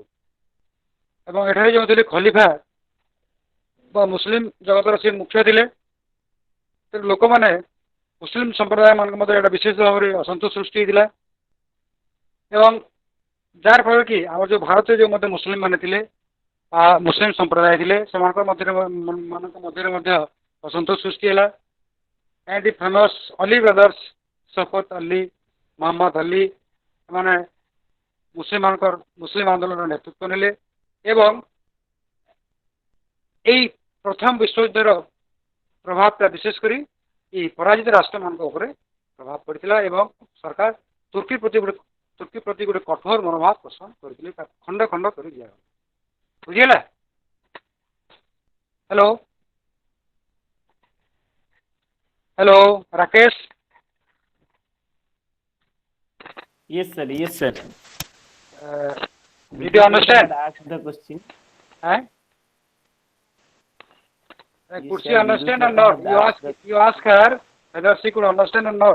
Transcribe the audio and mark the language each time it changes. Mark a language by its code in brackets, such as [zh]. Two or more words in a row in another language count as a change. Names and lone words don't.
[or] ଏବଂ ଏଠାରେ ଯେଉଁ ଥିଲେ ଖଲିଫା ବା ମୁସଲିମ ଜଗତର ସେ ମୁଖ୍ୟ ଥିଲେ, ଲୋକମାନେ ମୁସଲିମ ସମ୍ପ୍ରଦାୟମାନଙ୍କ ମଧ୍ୟରେ ଏଇଟା ବିଶେଷ ଭାବରେ ଅସନ୍ତୋଷ ସୃଷ୍ଟି ହେଇଥିଲା ଏବଂ ଯାହାର ଫଳରେ କି ଆମର ଯେଉଁ ଭାରତରେ ଯେଉଁ ମଧ୍ୟ ମୁସଲିମ ମାନେ ଥିଲେ ବା ମୁସଲିମ ସମ୍ପ୍ରଦାୟ ଥିଲେ ସେମାନଙ୍କ ମଧ୍ୟରେ ମଧ୍ୟ ଅସନ୍ତୋଷ ସୃଷ୍ଟି ହେଲା। [en] and the famous Ali brothers, Shafat Ali, Muhammad Ali, [or] ଏମାନେ ମୁସଲିମ ଆନ୍ଦୋଳନର ନେତୃତ୍ୱ ନେଲେ ଏବଂ ଏହି ପ୍ରଥମ ବିଶ୍ୱଯୁଦ୍ଧର ପ୍ରଭାବଟା ବିଶେଷ କରି ଏହି ପରାଜିତ ରାଷ୍ଟ୍ରମାନଙ୍କ ଉପରେ ପ୍ରଭାବ ପଡ଼ିଥିଲା ଏବଂ ସରକାର ତୁର୍କୀ ପ୍ରତି ଗୋଟେ କଠୋର ମନୋଭାବ ପୋଷଣ କରିଥିଲେ, ତାକୁ ଖଣ୍ଡ ଖଣ୍ଡ କରି ଦିଆଗଲା। ବୁଝିହେଲା? [en] hello hello [or] ରାକେଶ। [en] Yes, sir. Yes, sir. Did you understand? Ask the question. Could she understand or not? You ask her whether she could understand or not.